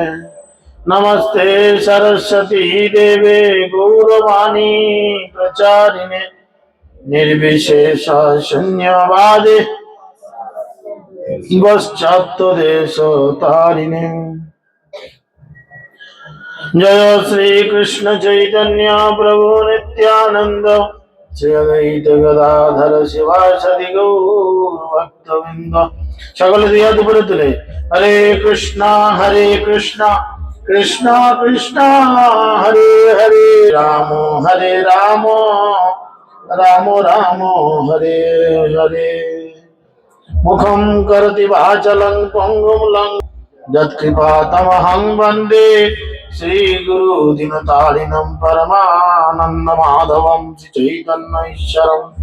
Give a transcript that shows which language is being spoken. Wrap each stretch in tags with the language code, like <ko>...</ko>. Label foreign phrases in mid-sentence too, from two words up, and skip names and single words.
<sa>नमस्ते सरस्वती देवे गौरवाणी प्रचारिणे निर्विशेष शून्यवादे पश्चात्तदेशतारिणे। जय श्री कृष्ण चैतन्य प्रभु नित्यानंद श्री अद्वैत गदाधर शिवासदि गौर भक्तवृंद।</sa> <bn>সকলে দুই হাত উপরে তুলে</bn> <sa>হরে কৃষ্ণ কৃষ্ণ কৃষ্ণ হরে হরে</sa> <bn>হরে রাম রাম রাম হরে হরে।</bn> <sa>मुखं करोति वाचालं पङ्गुं यत्कृपातमहं वन्दे श्रीगुरु दीनतारिणं परमानन्दमाधवं श्रीचैतन्यैश्वरम्।</sa>